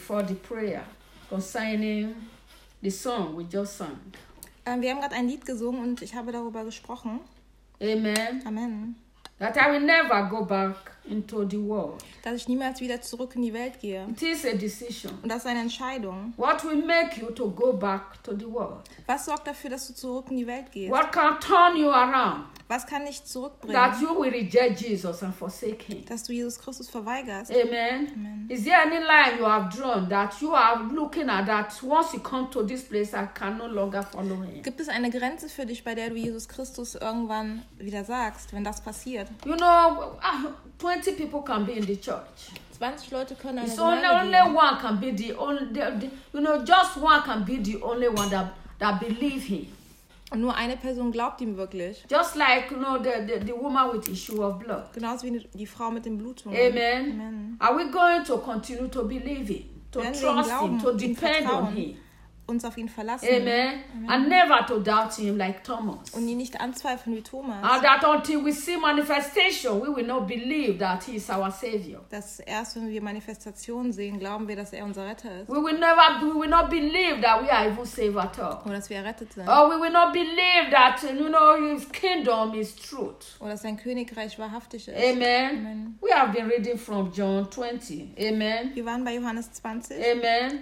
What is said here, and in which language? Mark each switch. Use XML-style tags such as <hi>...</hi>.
<en>before the prayer concerning the song we just sang.</en> <de>Wir haben gerade ein Lied gesungen und ich habe darüber gesprochen.</de> <en>Amen. Amen. That I will never go back into the world.</en> <de>Dass ich niemals wieder zurück in die Welt gehe.</de> <en>It is a decision.</en> <de>Und das ist eine Entscheidung.</de> <en>What will make you to go back to the world?</en> <de>Was sorgt dafür, dass du zurück in die Welt gehst?</de> <en>What can turn you around?</en> <de>Was kann dich zurückbringen?</de> <en>That you will reject Jesus and forsake him.</en> <de>Dass du Jesus Christus verweigerst.</de> <en>Amen. Amen. Is there any line you have drawn that you are looking at that once you come to this place I can no longer follow him?</en> <de>Gibt es eine Grenze für dich, bei der du Jesus Christus irgendwann wieder sagst, wenn das passiert?</de> <en>You know, 20 people can be in the church.</en> <de>20 Leute können eine Gemeinde gehen.</de> <en>It's only one can be the only, you know, just one can be the only one that believe him.</en> <de>Und nur eine Person glaubt ihm wirklich.</de> <en>Just like, you know, the woman with issue of blood.</en> <de>Genauso wie die Frau mit dem Blutung.</de> <en>Amen. Amen. Are we going to continue to believe him, to</en> <de>Wenn</de> <en>trust</en> <de>ihn glauben,</de> <en>him, to depend</en> <de>vertrauen.</de> <en>On him?</en> <de>Uns auf ihn verlassen.</de> <en>Amen. Amen. And never to doubt him like Thomas.</en> <de>Und ihn nicht anzweifeln wie Thomas.</de> <en>And that until we see manifestation, we will not believe that he is our savior.</en> <de>Dass erst wenn wir Manifestation sehen, glauben wir, dass er unser Retter ist.</de> <en>We will not believe that we are even saved at all.</en> <de>Oder dass wir errettet sind.</de> <en>Or we will not believe that, you know, his kingdom is truth.</en> <de>Oder dass sein Königreich wahrhaftig ist.</de> <en>Amen. Amen. We have been reading from John 20. Amen.</en> <de>Wir waren bei Johannes 20.</de> <en>Amen.</en>